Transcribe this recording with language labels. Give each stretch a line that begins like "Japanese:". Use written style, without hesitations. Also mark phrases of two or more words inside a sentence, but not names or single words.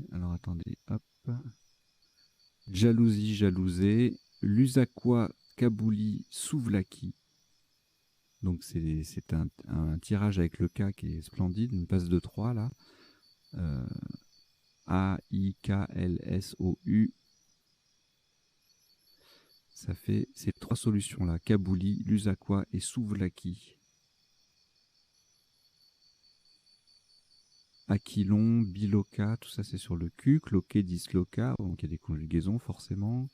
French: Alors attendez, hop. Jalousie, jalousé. L'usaqua, Kabouli, Souvlaki. Donc c'est un tirage avec le K qui est splendide, une passe de 3 là. A-I-K-L-S-O-U. Ça fait ces 3 solutions là, Kabouli, Lusakwa et Souvlaki. Aquilon, Biloka, tout ça c'est sur le Q. Cloquet, Disloca, donc il y a des conjugaisons forcément.